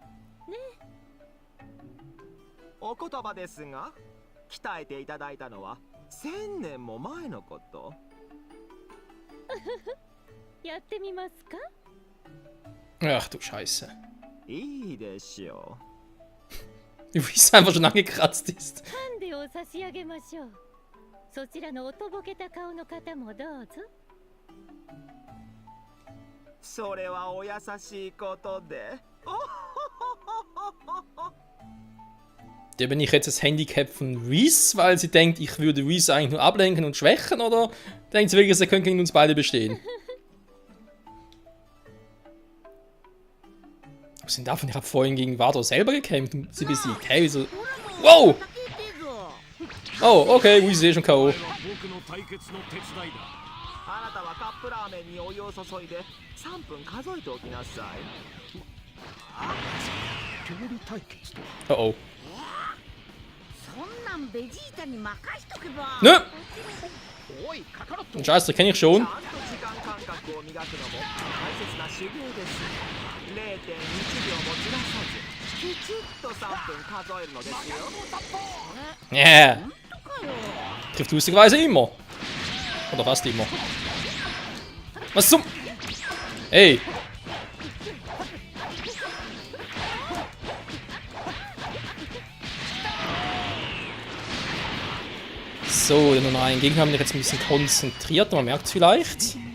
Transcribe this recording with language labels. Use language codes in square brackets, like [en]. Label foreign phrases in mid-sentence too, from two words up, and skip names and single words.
[ja] お言葉ですが、鍛えていただいたのは1000年も前のこと。やってみますか。 [de] Ach du Scheiße. [ja] いいでしょ [de] Wie es einfach schon angekratzt ist. [ja] ハンデを差し上げましょう。そちらのおとぼけた顔の方もどうぞ。う。それはお優しいことで。 [de] Ja, bin ich jetzt das Handicap von Whis, weil sie denkt, ich würde Whis eigentlich nur ablenken und schwächen, oder denkt sie wirklich, sie können gegen uns beide bestehen? Was sind davon? Ich habe vorhin gegen Vardor selber gekämpft und sie besiegt. Hey, wieso? Wow! Oh, okay, Whis ist eh schon K.O. [ja] 僕の対決の手伝いだ。あなたはカップラーメンにお湯を注いで3分数えておきなさい。料理対決と。 [de] Oh oh. [ja] そんなんベジータに任しとけば。 [de] Nö! [ja] おいカカロット。 [de] Den Scheiß, den kenne ich [ja] ちゃ [de] schon. [ja] んと時間感覚を磨くのも大切な修行です。0.1秒もずらさずきちっと3分数えるのですよ。 [de] Yeah. Trifft lustigerweise immer. Oder fast immer. Was zum... Hey. So, den Nummer 1 Gegner haben wir jetzt ein bisschen konzentriert, man merkt es vielleicht.